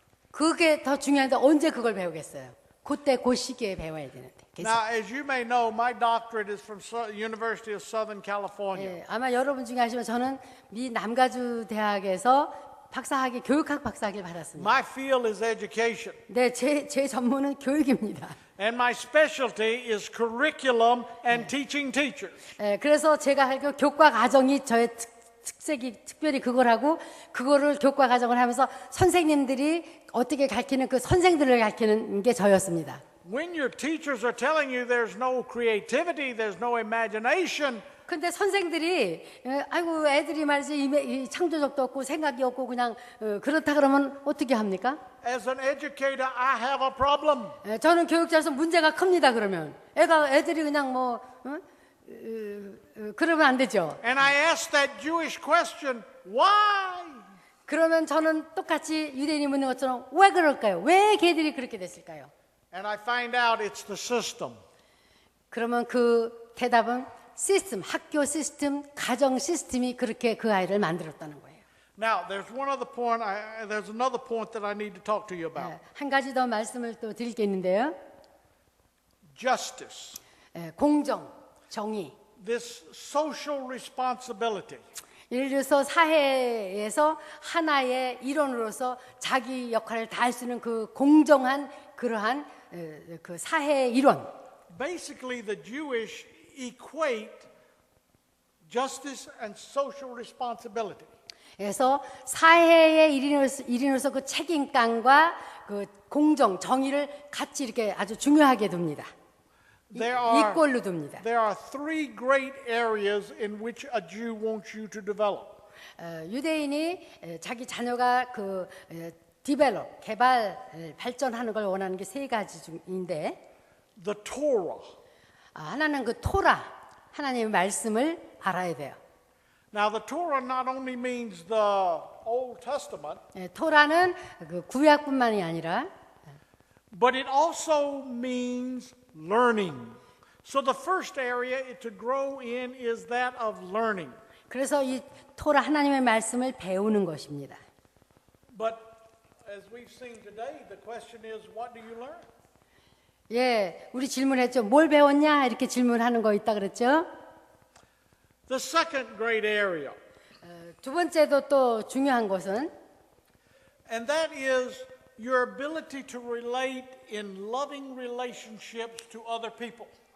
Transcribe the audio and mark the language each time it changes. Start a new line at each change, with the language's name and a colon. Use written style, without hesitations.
Korean: 그게 더 중요한데 언제 그걸 배우겠어요? 그때 그 시기에 배워야 되는데. 계속.
English: Now, as you may know, my doctorate is from University of Southern California.
Korean: 예, 아마 여러분 중에 아시면 저는 미 남가주 대학에서 박사학위, 교육학 박사학위를 받았습니다.
English: My field is education,
Korean: 네, 제 전문은 교육입니다.
English: and my specialty is curriculum and teaching teachers.
Korean: 예, 그래서 제가 할 그 교과 과정이 저의 특색이 특별히 그거라고 그거를 교과 과정을 하면서 선생님들이 어떻게 가르치는 그 선생들을 가르치는 게 저였습니다.
English: When your teachers are telling you there's no creativity, there's no imagination,
Korean: 근데 선생들이 아이고 애들이 말이지 이 창조적도 없고 생각이 없고 그냥 그렇다 그러면 어떻게 합니까?
English: as an educator, I have a problem.
Korean: 저는 교육자로서 문제가 큽니다. 그러면 애들이 그냥 뭐 그러면 안 되죠.
English: And I ask that Jewish question, why?
Korean: 그러면 저는 똑같이 유대인이 묻는 것처럼 왜 그럴까요? 왜 걔들이 그렇게 됐을까요?
English: And I find out it's the system.
Korean: 그러면 그 대답은 시스템, 학교 시스템, 가정 시스템이 그렇게 그 아이를 만들었다는 거예요.
English: Now, there's one other point. There's another point that I need to talk to you about.
Korean: 한 가지 더 말씀을 또 드릴 게 있는데요.
English: Justice.
Korean: 공정, 정의.
English: This social responsibility.
Korean: 예를 들어서 사회에서 하나의 일원으로서 자기 역할을 다할 수 있는 그 공정한 그러한 그 사회의 일원.
English: Basically, the Jewish equate justice and social responsibility.
Korean: 그래서 사회의 일인으로서 그 책임감과 그 공정, 정의를 같이 이렇게 아주 중요하게 둡니다. 이꼴로 둡니다.
English: There are three great areas in which a Jew wants you to develop.
Korean: 유대인이 자기 자녀가 그 디벨롭, 개발, 발전하는 걸 원하는 게 세 가지 중인데
English: The Torah.
Korean: 하나는 그 토라, 하나님의 말씀을 알아야 돼요.
English: Now, the Torah not only means the Old Testament,
Korean: 토라는 그 구약뿐만이 아니라
English: but it also means learning. So the first area to grow in is that of learning.
Korean: 그래서 이 토라 하나님의 말씀을 배우는 것입니다.
English: But as we've seen today, the question is, what do you learn?
Korean: 예, 우리 질문했죠. 뭘 배웠냐? 이렇게 질문하는 거 있다 그랬죠.
English: The second great area,
Korean: 두 번째도 또 중요한 것은
English: and that is your ability to relate in loving relationships to other people.